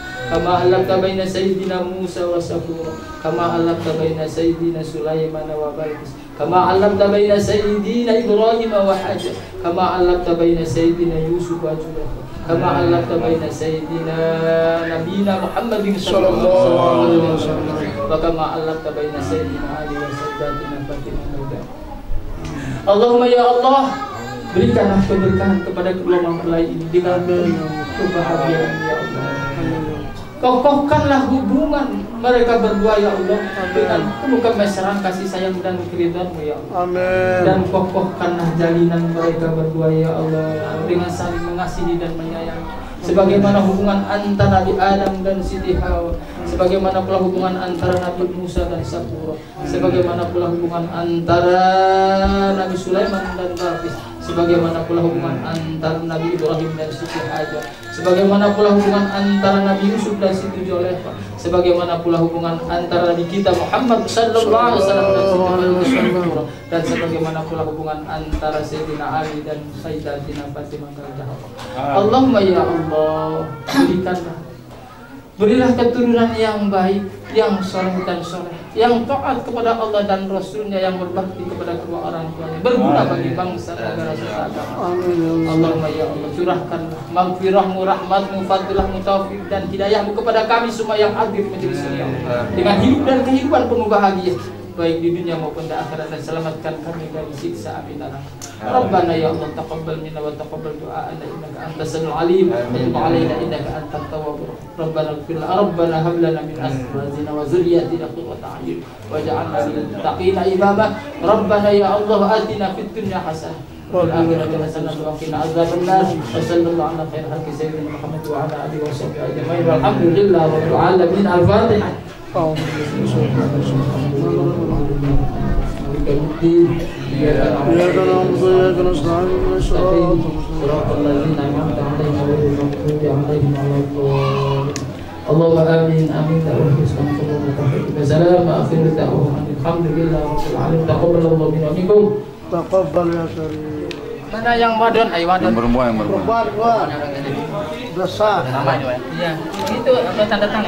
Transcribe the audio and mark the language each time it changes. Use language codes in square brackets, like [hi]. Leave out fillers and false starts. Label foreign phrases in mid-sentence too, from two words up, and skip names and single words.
[ar] كما ألفت بين سيدنا موسى وصفورا، كما ألفت بين سيدنا سليمان وبلقيس، كما ألفت بين سيدنا إبراهيم وهاجر، كما ألفت بين سيدنا يوسف وزليخا، كما ألفت بين سيدنا نبينا محمد صلى الله عليه وسلم، وكما ألفت بين سيدنا علي وسيدتنا فاطمة مائدة. اللهم يا الله, [id] berikanlah keberkahan kepada kedua mempelai ini dengan kebahagiaan [ar] يا الله. [id] Kokohkanlah hubungan mereka berdua [ar] يا الله [id] dengan penuh kemesraan, kasih sayang dan keridhaan-Mu [ar] يا الله. [id] Amin. Dan kokohkanlah jalinan mereka berdua [ar] يا الله [id] dengan saling mengasihi dan menyayangi. Sebagaimana hubungan antara Nabi Adam dan Siti Hawa, sebagaimana pula hubungan antara Nabi Musa dan Safura, sebagaimana pula hubungan antara Nabi Sulaiman dan Balqis, sebagaimana pula hubungan antara Nabi Ibrahim dan Siti Hajar, sebagaimana pula hubungan antara Nabi Yusuf dan Siti Zulaikha, sebagaimana pula hubungan antara Nabi kita Muhammad [ar] صلى الله عليه وسلم [id] dan Siti Fatimah, dan sebagaimana pula hubungan antara Sayyidina Ali dan Sayyidatina Fatimah [ar] رضي الله عنها. اللهم يا الله, [id] berilah keturunan yang baik, yang soleh dan soleh, yang taat kepada Allah dan Rasulnya, yang berbakti kepada kedua orang tuanya, berguna bagi bangsa negara serta agama. [ar] اللهم يا الله, [id] curahkanlah maghfirah-Mu, rahmat-Mu, fadilah-Mu, taufik dan hidayah-Mu kepada kami semua yang hadir di majelis ini dengan hidup dan kehidupan penuh bahagia baik di dunia maupun di akhirat, dan selamatkan kami dari siksa api neraka. [ar] ربنا يا الله, تقبل منا وتقبل دعاءنا إنك أنت السميع العليم وتب علينا إنك أنت التواب الرحيم. ربنا اغفر لنا ربنا هب لنا من أزواجنا وذرياتنا قرة أعين واجعلنا للمتقين إماما. ربنا يا الله, آتنا في الدنيا حسنة وفي الآخرة حسنة وقنا عذاب النار. وصلى الله على خير خلقه سيدنا محمد وعلى آله وصحبه أجمعين. والحمد لله رب العالمين. الفاتحة. اللهم آمين آمين. تقبل يا شريف. [id] Mana yang madon? Ayo madon. Perempuan Perempuan. Besar. Nama itu ya. Iya, itu ada tanda tangan.